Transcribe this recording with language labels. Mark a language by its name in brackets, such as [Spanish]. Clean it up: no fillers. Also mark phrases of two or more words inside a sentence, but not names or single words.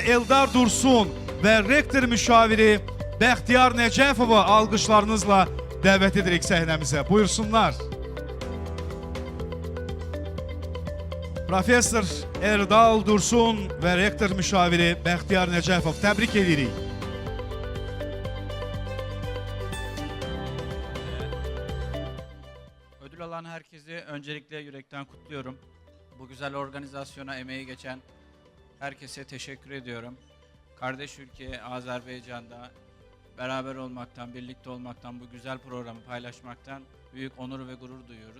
[Azerbaijani] Eldar Dursun və rektor müşaviri Bəxtiyar Nəcəfova alqışlarınızla dəvət edirik səhnəmizə. Buyursunlar. Professor Eldar Dursun və rektor müşaviri Bəxtiyar Nəcəfov təbrik edirik. [Turkish] kalan herkesi öncelikle yürekten kutluyorum. Bu güzel organizasyona emeği geçen herkese teşekkür ediyorum. Kardeş ülke Azerbaycan'da beraber olmaktan, birlikte olmaktan, bu güzel programı paylaşmaktan büyük onur ve gurur duyuyoruz.